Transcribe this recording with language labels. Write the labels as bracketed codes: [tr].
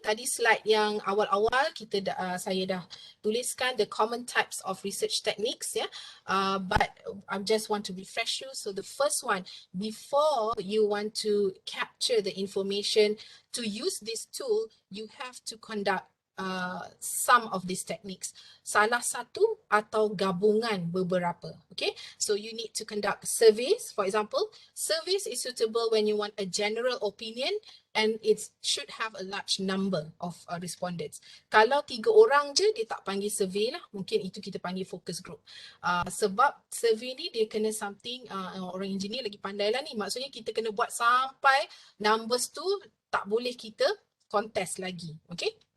[ms] Tadi slide yang awal-awal saya dah tuliskan [en] the common types of research techniques, but I just want to refresh you. So the first one, before you want to capture the information to use this tool, you have to conduct some of these techniques. [ms] Salah satu atau gabungan beberapa. [en] Okay, so you need to conduct surveys. For example, surveys is suitable when you want a general opinion and it should have a large number of respondents. [ms] Kalau 3 orang je, dia tak panggil survey lah. Mungkin itu kita panggil focus group. Sebab survey ni dia kena something, orang engineer lagi pandai lah ni. Maksudnya kita kena buat sampai numbers tu tak boleh kita contest lagi. Okay.